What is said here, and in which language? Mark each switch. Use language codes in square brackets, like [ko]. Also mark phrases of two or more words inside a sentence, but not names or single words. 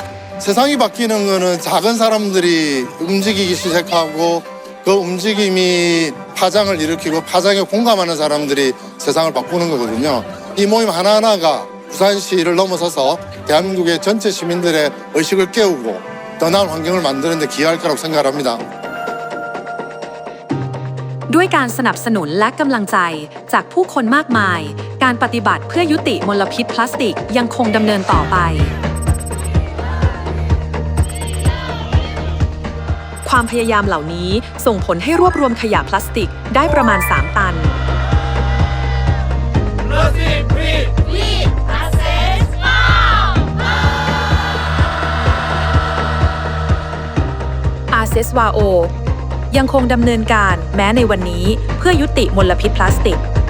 [ko] 세상이 바뀌는 거는 작은 사람들이 움직이기 시작하고 그 움직임이 파장을 일으키고 파장에 공감하는 사람들이 세상을 바꾸는 거거든요. 이 모임 하나하나가 부산시를 넘어서서 대한민국의 전체 시민들의 의식을 깨우고 더 나은 환경을 만드는 데 기여할 거라고 생각합니다. [th] ด้วยการสนับสนุนและกำลังใจจากผู้คนมากมาย การปฏิบัติเพื่อยุติมลพิษพลาสติกยังคงดำเนินต่อไป ความพยายามเหล่านี้ส่งผลให้รวบรวมขยะพลาสติกได้ประมาณ 3 ตัน อาเซสวาโอยังคงดำเนินการแม้ในวันนี้เพื่อยุติมลพิษพลาสติก